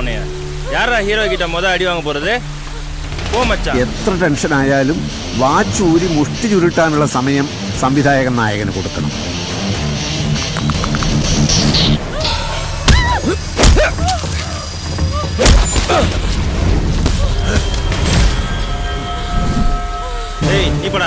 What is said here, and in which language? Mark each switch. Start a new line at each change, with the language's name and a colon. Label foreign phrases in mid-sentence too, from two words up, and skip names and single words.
Tamil: உன்னைய யாரா ஹீரோ கிட்ட அடி வாங்க போறது?
Malayalam: പോ മച്ചാൻ. എത്ര ടെൻഷൻ ആയാലും വാച്ചൂരി മുഷ്ടി ചുരുട്ടാനുള്ള സമയം സംവിധായകൻ നായകന് കൊടുക്കണം.
Tamil: டேய் நீ போடா.